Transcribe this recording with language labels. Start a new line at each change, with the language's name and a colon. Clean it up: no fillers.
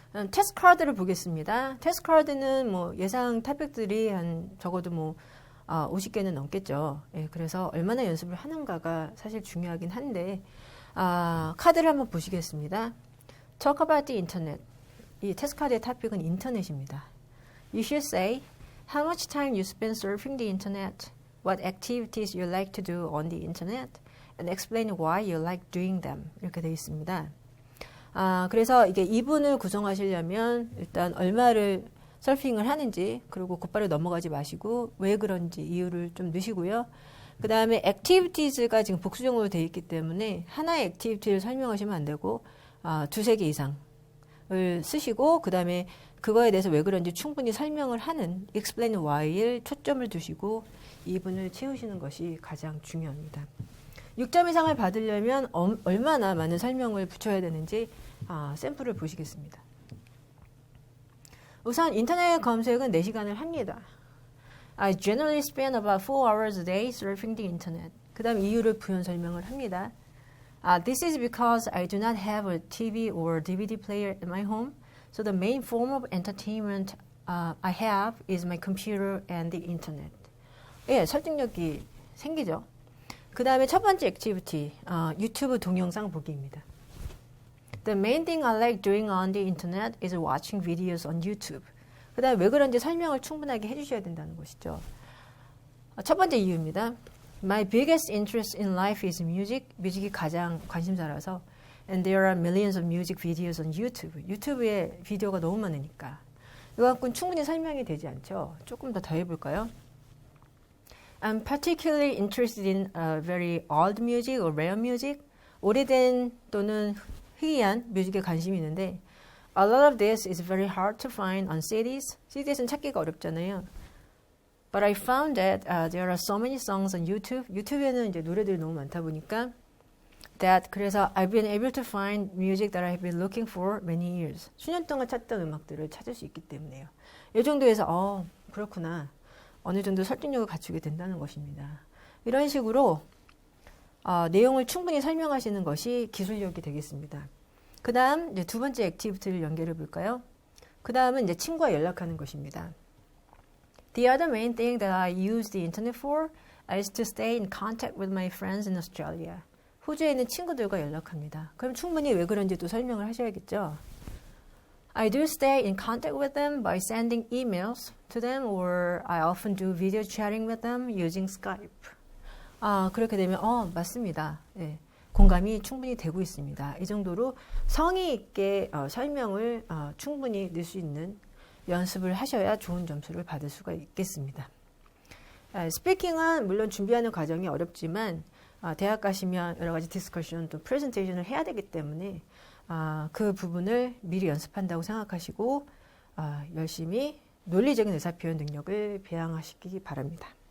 Korean: 테스트 카드를 보겠습니다. 테스트 카드는 예상 토픽들이 한 적어도 50개는 넘겠죠. 예, 그래서 얼마나 연습을 하는가가 사실 중요하긴 한데 카드를 한번 보시겠습니다.
English: Talk about the internet.
Korean: 이 테스트 카드의 토픽은 인터넷입니다.
English: You should say how much time you spend surfing the internet, what activities you like to do on the internet, and explain why you like doing them.
Korean: 이렇게 되어 있습니다. 그래서 이게 2분을 구성하시려면 일단 얼마를 서핑을 하는지, 그리고 곧바로 넘어가지 마시고 왜 그런지 이유를 좀 넣으시고요. 그 다음에 activities가 지금 복수형으로 되어 있기 때문에 하나의 activity를 설명하시면 안 되고 두세 개 이상을 쓰시고, 그 다음에 그거에 대해서 왜 그런지 충분히 설명을 하는 explain why를 초점을 두시고 2분을 채우시는 것이 가장 중요합니다. 6점 이상을 받으려면 얼마나 많은 설명을 붙여야 되는지 샘플을 보시겠습니다. 우선 인터넷 검색은 4시간을 합니다.
English: I generally spend about 4 hours a day surfing the internet.
Korean: 그 다음 이유를 부연 설명을 합니다.
English: This is because I do not have a TV or DVD player at my home, so the main form of entertainment I have is my computer and the internet.
Korean: 예, 설득력이 생기죠. 그 다음에 첫 번째 액티비티, 유튜브 동영상 보기입니다.
English: The main thing I like doing on the internet is watching videos on YouTube.
Korean: 그 다음에 왜 그런지 설명을 충분하게 해주셔야 된다는 것이죠. 첫 번째 이유입니다.
English: My biggest interest in life is music.
Korean: 뮤직이 가장 관심사라서.
English: And there are millions of music videos on YouTube.
Korean: 유튜브에 비디오가 너무 많으니까. 이거 갖고는 충분히 설명이 되지 않죠. 조금 더 해볼까요?
English: I'm particularly interested in very old music or rare music.
Korean: 오래된 또는 희귀한 뮤직에 관심이 있는데
English: A lot of this is very hard to find on CDs.
Korean: CDs는 찾기가 어렵잖아요. But I found that there are so many songs on YouTube. 유튜브에는 이제 노래들이 너무 많다 보니까 그래서 I've been able to find music that I've been looking for many years. 수년 동안 찾던 음악들을 찾을 수 있기 때문에요. 이 정도에서 그렇구나. 어느 정도 설득력을 갖추게 된다는 것입니다. 이런 식으로 내용을 충분히 설명하시는 것이 기술력이 되겠습니다. 그 다음 이제 두 번째 액티비티를 연결해 볼까요? 그 다음은 이제 친구와 연락하는 것입니다.
English: The other main thing that I use the internet for is to stay in contact with my friends in Australia.
Korean: 호주에 있는 친구들과 연락합니다. 그럼 충분히 왜 그런지도 설명을 하셔야겠죠.
English: I do stay in contact with them by sending emails to them or I often do video chatting with them using Skype.
Korean: 그렇게 되면 맞습니다. 예, 공감이 충분히 되고 있습니다. 이 정도로 성의 있게 설명을 충분히 넣을 수 있는 연습을 하셔야 좋은 점수를 받을 수가 있겠습니다. 스피킹은 물론 준비하는 과정이 어렵지만 대학 가시면 여러 가지 디스커션 또 프레젠테이션을 해야 되기 때문에 그 부분을 미리 연습한다고 생각하시고 열심히 논리적인 의사표현 능력을 배양하시기 바랍니다.